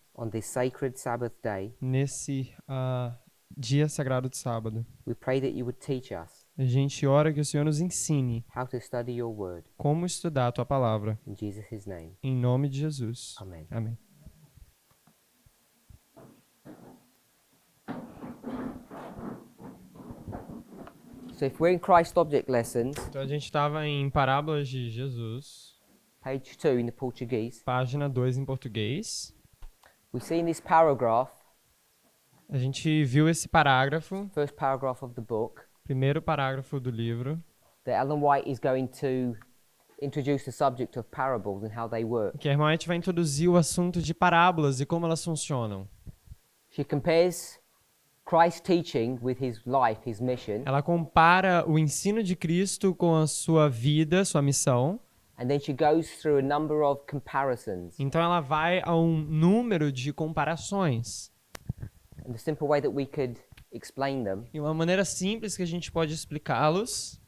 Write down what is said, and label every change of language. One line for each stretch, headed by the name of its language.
English: on this sacred Sabbath day.
Portuguese: nesse dia sagrado de sábado.
English: We pray that you would teach us
Portuguese: A gente ora que o Senhor nos ensine
English: how to study your word.
Portuguese: como estudar a Tua Palavra,
English: In Jesus' name,
Portuguese: em nome de Jesus. Amém. Amém.
English: So if we're in Christ Object Lessons,
Portuguese: Então a gente estava em Parábolas de Jesus,
English: page 2 in the Portuguese,
Portuguese: página 2 em português.
English: we see in this paragraph,
Portuguese: A gente viu esse parágrafo,
English: first paragraph of the book,
Portuguese: primeiro parágrafo do livro,
English: that Ellen White is going to introduce the subject of parables and how they work.
Portuguese: que a irmã White vai introduzir o assunto de parábolas e como elas funcionam.
English: She compares Christ's teaching with his life, his mission,
Portuguese: Ela compara o ensino de Cristo com a sua vida, sua missão.
English: and then she goes through a number of comparisons.
Portuguese: Então ela vai a um número de comparações.
English: And the simple way that we could explain them
Portuguese: E uma maneira simples que a gente pode explicá-los,